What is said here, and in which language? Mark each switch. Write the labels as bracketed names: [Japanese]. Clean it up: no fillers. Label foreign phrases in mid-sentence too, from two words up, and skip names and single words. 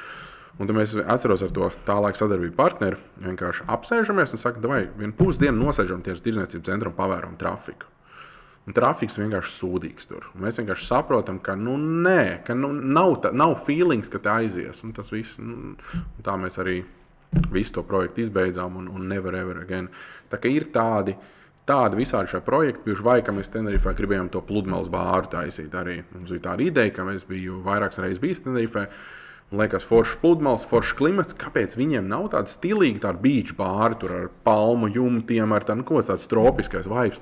[Latvian] Un tad mēs atceros ar to tā laika sadarbību partneri, vienkārši apsēžamies un saka, davai, vienu pusdienu nosēžam tieši tirdzniecības centru un pavēram trafiku. Un trafiks vienkārši sūdīgs tur. Un mēs vienkārši saprotam, ka nav feelings, ka tā aizies. Un tas viss, tā mēs arī visu to projektu izbeidzām un [English] never ever again. [Latvian] Tā kā ir tādi visādi šie projekti, bijuši vai, ka mēs Tenerifē gribējām to pludmales bāru taisīt arī. Mums bija tāda ideja, ka mēs biju vairākas reizes bijis Tenerifē. Un liekas, foršs pludmales, foršs klimats, kāpēc viņiem nav tāda stilīga, tāda beach bāra, tur ar palmu jumtiem, ar tādu ko tāds tropiskais vibes.